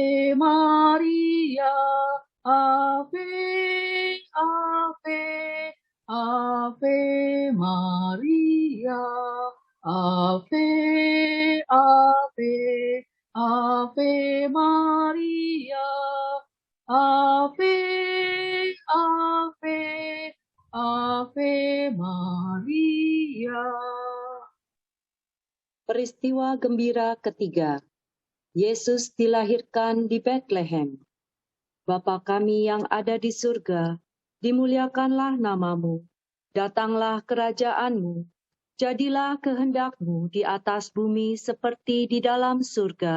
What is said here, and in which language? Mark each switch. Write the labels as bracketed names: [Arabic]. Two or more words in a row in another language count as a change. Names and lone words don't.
[Latin] Maria, Ave, Ave, Ave Maria, Ave, Ave, Ave Maria, Ave, Ave, Ave Maria. [Indonesian] Peristiwa gembira ketiga. Yesus dilahirkan di Betlehem. Bapa kami yang ada di surga, dimuliakanlah nama-Mu. Datanglah kerajaan-Mu. Jadilah kehendak-Mu di atas bumi seperti di dalam surga.